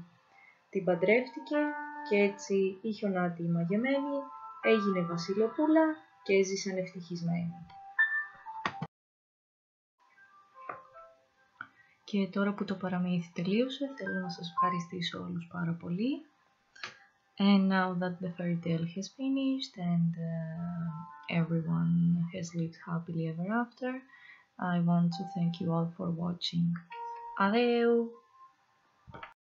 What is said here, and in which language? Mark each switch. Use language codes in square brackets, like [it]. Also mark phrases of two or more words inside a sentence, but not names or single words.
[el] Την παντρεύτηκε και έτσι η Χιονάτη η μαγεμένη έγινε βασιλοπούλα και έζησαν ευτυχισμένοι. Και τώρα που το παραμύθι τελείωσε, θέλω να σας ευχαριστήσω όλους πάρα πολύ. [en] And now that the fairy tale has finished and everyone has lived happily ever after, I want to thank you all for watching. Adeu!